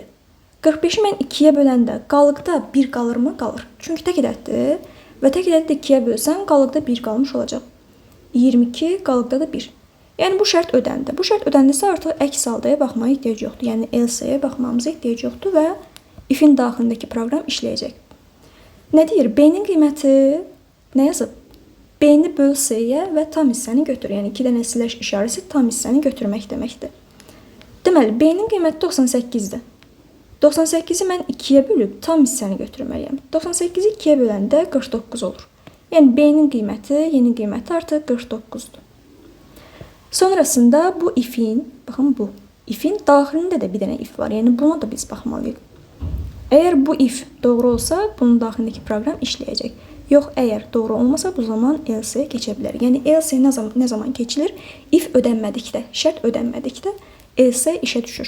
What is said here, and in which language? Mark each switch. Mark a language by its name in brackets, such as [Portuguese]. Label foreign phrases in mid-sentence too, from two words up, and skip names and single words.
[Azerbaijani] 45-i mən 2-yə böləndə qalıqda 1 qalırmı? Qalır. Çünki tək ədəddir və tək ədədi də 2-yə bölsəm, qalıqda 1 qalmış olacaq. 22, qalıqda da 1. Yəni, bu şərt ödəndi. Bu şərt ödəndisə, artıq əks haldaya baxmaya ehtiyac yoxdur. Yəni, else-yə baxmamıza ehtiyac yoxdur və if-in daxilindəki proqram işləyəcək. Nə deyir? B-nin qiyməti nə yazıb? B-ni böl C-yə və tam hissəni götür. Yəni, 2 dənə slash işarəsi tam hissəni götürmək deməkdir. Deməli, B-nin qiyməti 98-dir. 98-i mən 2-yə bölüb tam hissəni götürməliyəm. 98-i 2-yə böləndə 49 olur. Yəni, B-nin qiyməti, yeni qiyməti artıq 49-dur. Sonrasında bu if-in, baxın bu, if-in daxilində də bir dənə if var. Yəni, buna da biz baxmalıyıq. Əgər bu if doğru olsa, bunun daxilindəki proqram işləyəcək. Yox, əgər doğru olmasa, bu zaman else-yə keçə bilər. Yəni, else nə zaman keçilir? If ödənmədikdə, şərt ödənmədikdə else işə düşür.